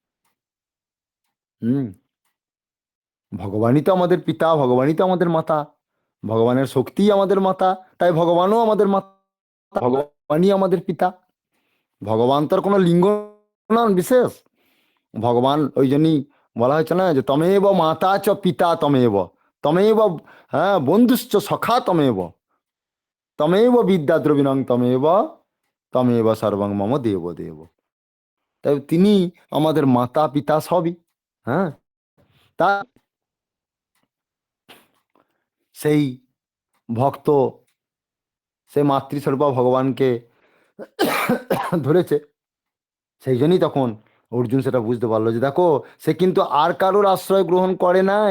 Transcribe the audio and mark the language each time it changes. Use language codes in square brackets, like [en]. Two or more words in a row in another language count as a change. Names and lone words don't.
[bn] ভগবানই তো আমাদের পিতা, ভগবানই তো আমাদের মাতা, ভগবানের শক্তিই আমাদের মাতা, তাই ভগবানও আমাদের মাতা, ভগবানই আমাদের পিতা। ভগবান তার কোনো লিঙ্গ নন বিশেষ, ভগবান ওই জন্যই বলা হয়েছে না যে [sa] তমেব মাতা চ পিতা তমেব, তমেব হ্যাঁ বন্ধুশ্চ সখা তমেব, তমেব বিদ্যা দ্রবিণং তমেব, তমেব সর্বং মম দেব দেব। [bn] তাই তিনি আমাদের মাতা পিতা সবই। হ্যাঁ, তা সেই ভক্ত সে মাতৃস্বরূপা ভগবানকে ধরেছে, সেই জন্যই তখন অর্জুন সেটা বুঝতে পারলো যে দেখো সে কিন্তু আর কারোর আশ্রয় গ্রহণ করে নাই।